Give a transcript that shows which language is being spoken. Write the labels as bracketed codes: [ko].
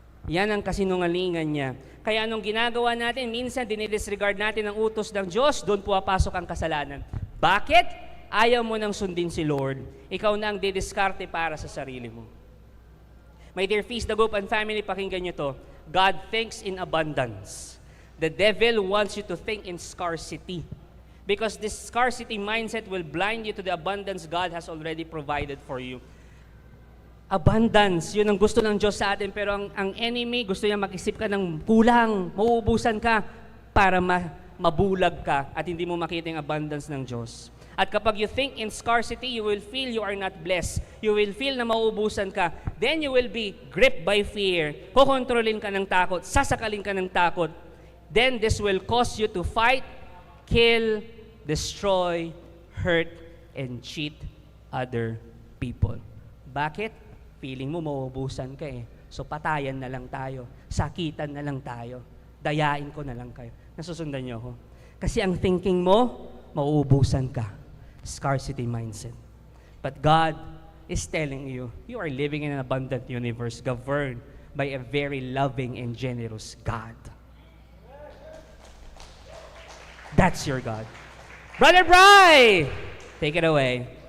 [tl] Yan ang kasinungalingan niya. Kaya anong ginagawa natin, minsan dinidisregard natin ang utos ng Diyos, doon puwapasok ang kasalanan. Bakit? Ayaw mo nang sundin si Lord. Ikaw na ang didiskarte para sa sarili mo. [en] My dear Feast, the Group and Family, [tl] pakinggan niyo to. [en] God thinks in abundance. The devil wants you to think in scarcity. Because this scarcity mindset will blind you to the abundance God has already provided for you. [tl] Abundance, yun ang gusto ng Diyos sa atin, pero ang enemy, gusto niya mag-isip ka ng kulang, mauubusan ka para mabulag ka at hindi mo makita yung abundance ng Diyos. At kapag [en] you think in scarcity, you will feel you are not blessed. You will feel [tl] na mauubusan ka. [en] Then you will be gripped by fear. [tl] Kukontrolin ka ng takot, sasakalin ka ng takot. [en] Then this will cause you to fight, kill, destroy, hurt, and cheat other people. [tl] Bakit? Feeling mo mauubusan ka eh. So patayan na lang tayo. Sakitan na lang tayo. Dayain ko na lang kayo. Nasusundan niyo ako? Kasi ang thinking mo, mauubusan ka. [en] Scarcity mindset. But God is telling you, you are living in an abundant universe governed by a very loving and generous God. That's your God. Brother Bry, take it away.